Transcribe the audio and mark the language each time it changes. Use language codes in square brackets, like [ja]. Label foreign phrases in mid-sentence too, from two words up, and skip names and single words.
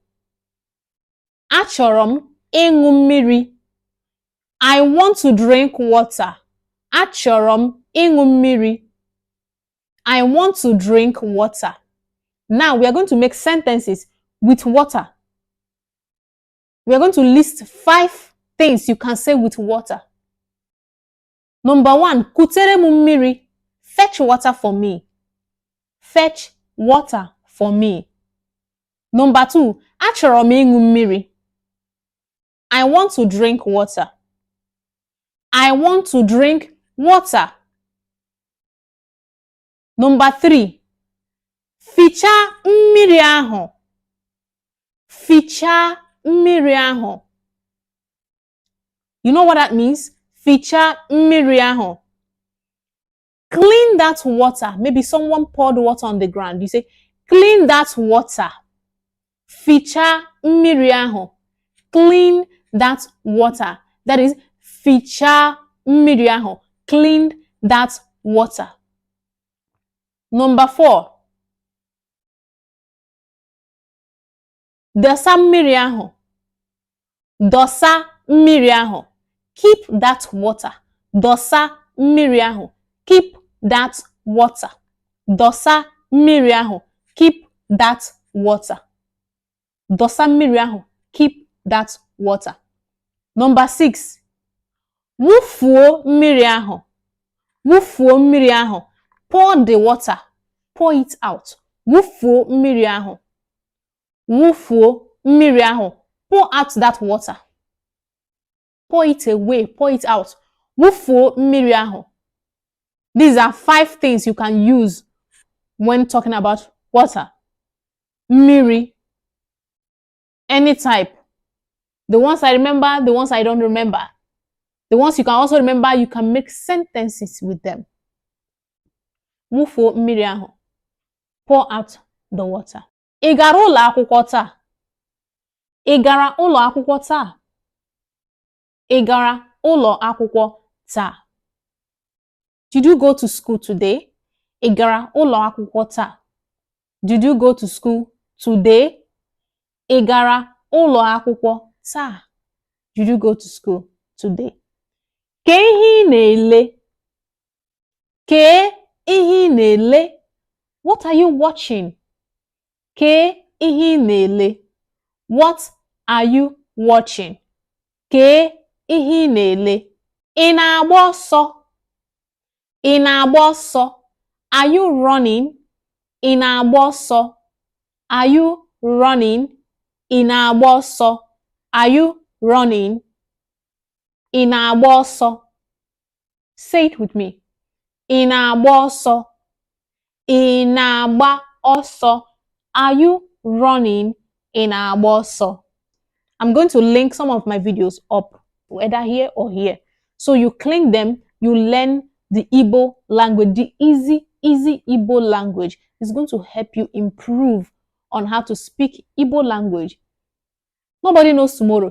[ig] Achọrọ m ịṅụ mmiri. [en] I want to drink water. [ig] Achọrọ m ịṅụ mmiri. [en] I want to drink water. Now we are going to make sentences with water. We are going to list 5 things you can say with water. Number 1, [ig] kuterem mmiri. [en] Fetch water for me. Fetch water for me. Number 2, [ig] achọrọ m ịṅụ mmiri. [en] I want to drink water. I want to drink water. Number 3, [ig] fichaa mmiri ahụ. Fichaa mmiri ahụ. [en] You know what that means? [ig] Fichaa mmiri ahụ. [en] Clean that water. Maybe someone poured water on the ground. You say, clean that water. [ig] Fichaa mmiri ahụ. [en] Clean that water. That is, [ig] fichaa mmiri ahụ. [en] Clean that water. Number 4. [ig] Dosa mmiri ahụ. Dosa mmiri ahụ. [en] Keep that water. [ig] Dosa mmiri ahụ. [en] Keep that water. [ig] Dosa mmiri ahụ. [en] Keep that water. [ig] Dosa mmiri ahụ. [en] Keep that water. Number 6. [ig] Wufuo mmiri ahụ. Wufuo mmiri ahụ. [en] Pour the water. Pour it out. [ig] Wufuo mmiri ahụ. Wufuo mmiri ahụ. [en] Pour out that water. Pour it away. Pour it out. [ig] Wufuo mmiri ahụ. [en] These are 5 things you can use when talking about water. Mmiri. Any type. The ones I remember, the ones I don't remember. The ones you can also remember, you can make sentences with them. [ig] Wufuo mmiri ahụ. [en] Pour out the water. [ig] Ị gara ụlọ akwụkwọ taa? Ị gara ụlọ akwụkwọ taa? Ị gara ụlọ akwụkwọ taa? [en] Did you go to school today? [ig] Ị gara ụlọ akwụkwọ taa? [en] Did you go to school today? [ig] Ị gara ụlọ akwụkwọ taa? [en] Did you go to school today? [ig] Kee ihe ị na-ele? Kee ihe ị na-ele? [en] What are you watching? [ig] Kee ihe ị na-ele? [en] What are you watching? [ig] Kee ihe ị na-ele? Ị na-agba ọsọ? Ị na-agba ọsọ? [en] Are you running? [ig] Ị na-agba ọsọ? [en] Are you running? [ig] Ị na-agba ọsọ? [en] Are you running? [ig] Ị na-agba ọsọ? [en] Say it with me. [ig] Ị na-agba ọsọ? Ị na-agba ọsọ? [en] Are you running? [ig] Ị na-agba ọsọ? [en] I'm going to link some of my videos up, whether here or here. So you click them, you learn the Igbo language, the easy Igbo language. It's going to help you improve on how to speak Igbo language. Nobody knows tomorrow.